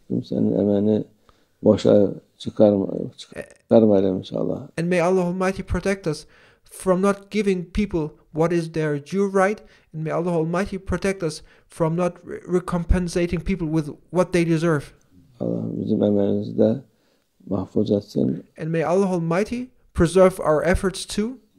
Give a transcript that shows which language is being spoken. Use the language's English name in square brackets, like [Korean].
[Turkish] Kimsenin emeğini boşa çıkarmayalım inşallah. [English] And may Allah Almighty protect us from not giving people what is their due right. And may Allah Almighty protect us from not recompensating people with what they deserve. [Turkish] Allah bizim emeğimizi de mahfuz etsin. [English] And may Allah Almighty preserve our efforts too.